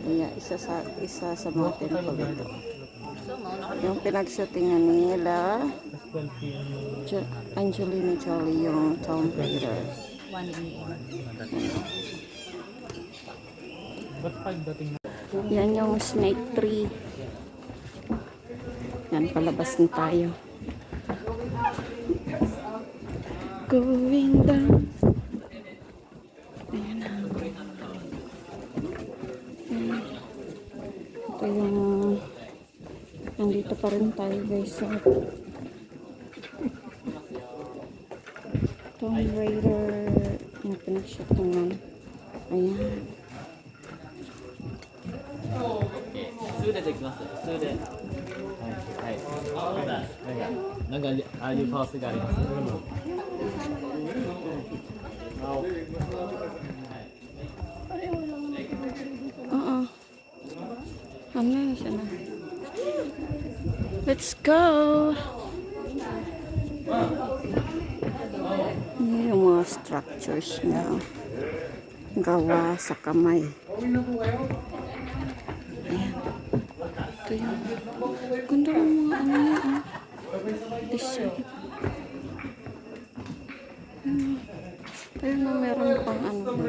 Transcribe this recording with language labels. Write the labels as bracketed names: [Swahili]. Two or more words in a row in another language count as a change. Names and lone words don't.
[Filipino] Kaya isa sa mga temple ito. Yung pinag-shootingan nila, Angelina Jolie, yung Tomb Raider. Yan yung snake tree. Yan, palabas na tayo. [English] Going down. [Filipino] Ayan na. Ayan. Ito yung nandito pa rin tayo guys sa Tomb Raider yung pinag-shootingan. Ayan. [Japanese] 数でできます。数で。はい。はい。なんかああいうパースがあります。 [Filipino] Oo. Ano na siya na? [English] Let's go! [Filipino] Yan yung mga structures na gawa sa kamay. Ayan. Ito yung ganda ng mga ano yan. Design. Ayun na meron pang ano.